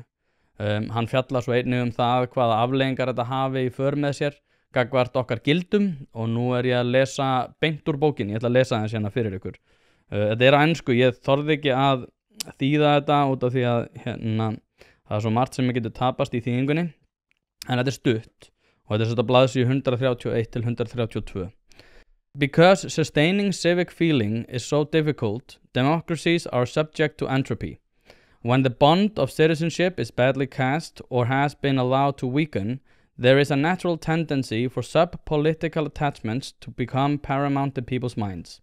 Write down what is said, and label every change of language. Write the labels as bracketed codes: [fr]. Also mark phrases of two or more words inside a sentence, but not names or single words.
[is] Hann fjallar svo einnig það hvaða afleiðingar þetta hafi í för með sér gagnvart okkar gildum og nú ég að lesa beint úr bókinni, ég ætla að lesa þess hérna fyrir ykkur. Þetta á ensku, ég þorði ekki að þýða þetta út af því að það svo margt sem getur tapast í þýðingunni en þetta stutt og þetta þetta blaðsíðu 131 til 132. [en] Because sustaining civic feeling is so difficult, democracies are subject to entropy. When the bond of citizenship is badly cast or has been allowed to weaken, there is a natural tendency for sub-political attachments to become paramount in people's minds.